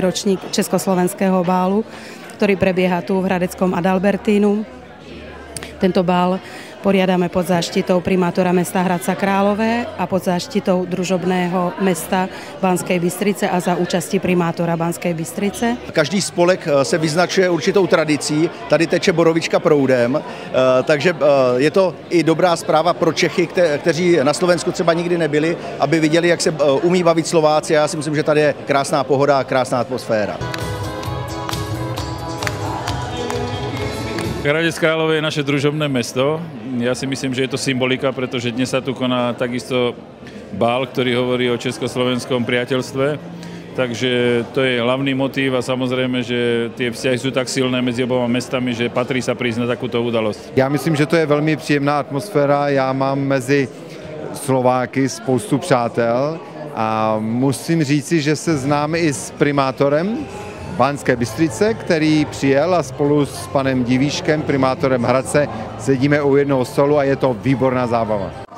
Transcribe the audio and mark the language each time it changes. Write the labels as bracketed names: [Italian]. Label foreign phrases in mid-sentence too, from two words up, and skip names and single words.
[Slovak] ročník Československého bálu, ktorý prebieha tu v Hradeckom Adalbertínu. Tento bál poriadame pod záštitou primátora mesta Hradca Králové a pod záštitou družobného mesta Banskej Bystrice a za účasti primátora Banskej Bystrice. [Czech] Každý spolek se vyznačuje určitou tradicí, tady teče borovička proudem, takže je to i dobrá zpráva pro Čechy, kteří na Slovensku třeba nikdy nebyli, aby viděli, jak se umí bavit Slováci. Já si myslím, že tady je krásná pohoda a krásná atmosféra. [Slovak] Hradec Králové je naše družobné mesto. Ja si myslím, že je to symbolika, pretože dnes sa tu koná takisto bál, ktorý hovorí o československom priateľstve. Takže to je hlavný motív a samozrejme, že tie vzťahy sú tak silné medzi oboma mestami, že patrí sa prísť na takúto udalosť. [Czech] Já myslím, že to je velmi příjemná atmosféra. Já mám mezi Slováky spoustu přátel a musím říci, že se známe i s primátorem Banské Bystrice, který přijel a spolu s panem Divíškem, primátorem Hradce, sedíme u jednoho stolu a je to výborná zábava.